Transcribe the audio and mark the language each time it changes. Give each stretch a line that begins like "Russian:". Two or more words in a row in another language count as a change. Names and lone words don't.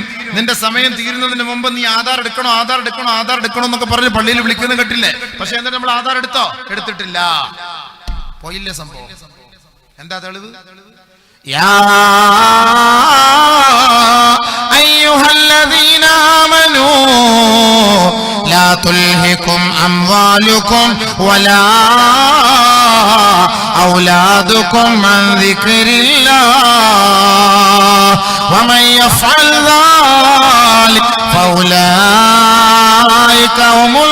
Malayalam: നിന്റെ സമയം തീരുന്നതിന് മുമ്പ് നീ ആധാർ എടുക്കണോ എന്നൊക്കെ പറഞ്ഞ് പള്ളിയിൽ വിളിക്കുന്ന കേട്ടില്ലേ? പക്ഷെ എന്നിട്ട് നമ്മൾ ആധാർ എടുത്തോ? എടുത്തിട്ടില്ല. പോയില്ലേ സംഭവം? എന്താ തെളിവ്?
Arabic: يا أيها الذين آمنوا لا لا تلهكم أموالكم ولا أولادكم عن ذكر الله ومن يفعل ذلك فأولئك هم